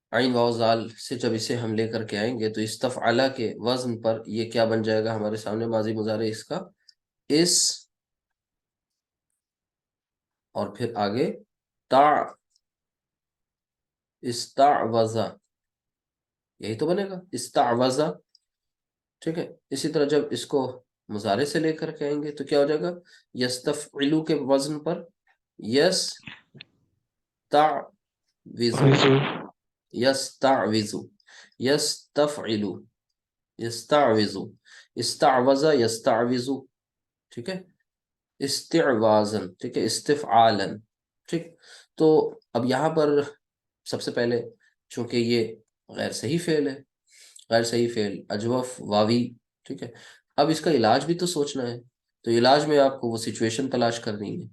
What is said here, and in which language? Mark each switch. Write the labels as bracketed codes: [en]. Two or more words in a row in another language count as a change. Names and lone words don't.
[ur] عین واو زال سے جب اسے ہم لے کر کے آئیں گے تو استفعلا کے وزن پر یہ کیا بن جائے گا ہمارے سامنے ماضی مضارع اس کا، اس، اور پھر آگے تا، استعوذا، یہی تو بنے گا استعوذا، ٹھیک ہے۔ اسی طرح جب اس کو مضارع سے لے کر کے آئیں گے تو کیا ہو جائے گا، یستفعلو کے وزن پر یستعوذو، وضو، [ar] یستعوذو، یستفعلو، یستعوذو، استعوذ یستعوذو، [ur] ٹھیک ہے، استعوازن، ٹھیک ہے، استفعالن، ٹھیک۔ تو اب یہاں پر سب سے پہلے چونکہ یہ غیر صحیح فعل ہے، غیر صحیح فعل اجوف واوی، ٹھیک ہے، اب اس کا علاج بھی تو سوچنا ہے، تو علاج میں آپ کو وہ سچویشن تلاش کرنی ہے۔